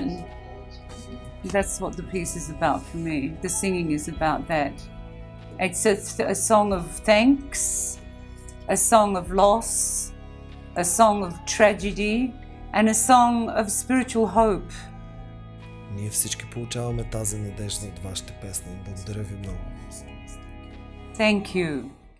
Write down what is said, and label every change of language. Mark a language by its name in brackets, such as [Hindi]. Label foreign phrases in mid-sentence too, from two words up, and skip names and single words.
[English] That's what the piece is about for me. The singing is about that. It's a song of thanks, a song of loss, a song of tragedy, and a song of spiritual hope. [Bulgarian] Ние всички получаваме тази надежда от вашите песни. Благодаря ви много. [English] Thank you.